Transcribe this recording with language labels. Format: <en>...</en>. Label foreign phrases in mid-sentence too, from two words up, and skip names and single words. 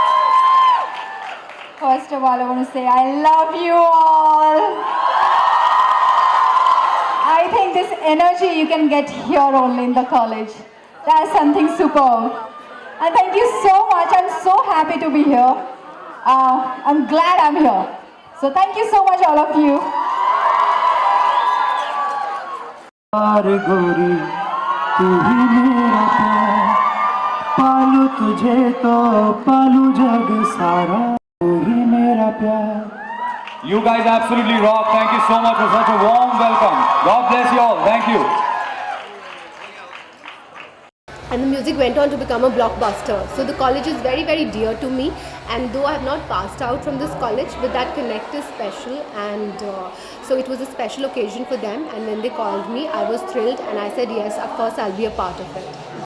<en>First of all, I want to say I love you all. I think this energy you can get here only in the college. That's something superb. And thank you so much. I'm so happy to be here. I'm glad I'm here. So thank you so much, all of you.</en> <hi>प्यार गोरी तू ही मेरा प्यार, पालू तुझे तो पालू जग सारा, तू ही मेरा प्यार।</hi> <en>You guys absolutely rock. Thank you so much for such a warm welcome. God bless you all. Thank you. And the music went on to become a blockbuster. So the college is very dear to me, and though I have not passed out from this college, but that connect is special, and so it was a special occasion for them, and when they called me I was thrilled and I said yes, of course I'll be a part of it.</en>